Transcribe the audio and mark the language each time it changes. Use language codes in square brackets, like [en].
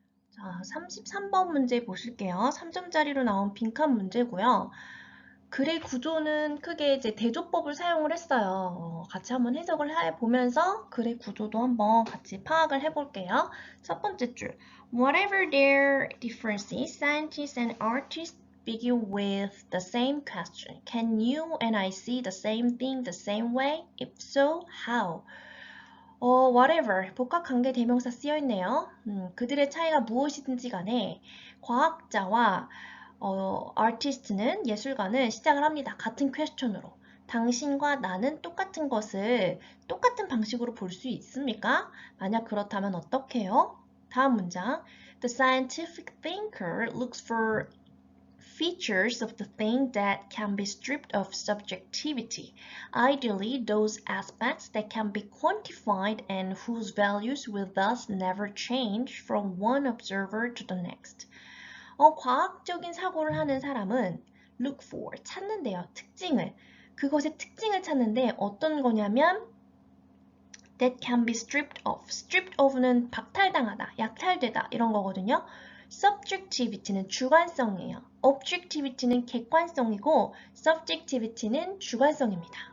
[ko] 자, 33번 문제 보실게요. 3점짜리로 나온 빈칸 문제고요. 글의 구조는 크게 이제 대조법을 사용을 했어요. 같이 한번 해석을 해보면서 글의 구조도 한번 같이 파악을 해볼게요. 첫 번째 줄. [en] Whatever their differences, scientists and artists begin with the same question. Can you and I see the same thing the same way? If so, how? [ko] whatever, 복합관계 대명사 쓰여있네요. 그들의 차이가 무엇이든지 간에 과학자와 아티스트는 예술가는 시작을 합니다. 같은 퀘스천으로. 당신과 나는 똑같은 것을 똑같은 방식으로 볼 수 있습니까? 만약 그렇다면 어떻게 해요? 다음 문장. [en] The scientific thinker looks for features of the thing that can be stripped of subjectivity, ideally those aspects that can be quantified and whose values will thus never change from one observer to the next. [ko] 과학적인 사고를 하는 사람은 look for, 찾는데요. 특징을. 그것의 특징을 찾는데 어떤 거냐면 [en] that can be stripped of. [ko] stripped of는 박탈당하다, 약탈되다 이런 거거든요. subjectivity는 주관성이에요. objectivity는 객관성이고 subjectivity는 주관성입니다.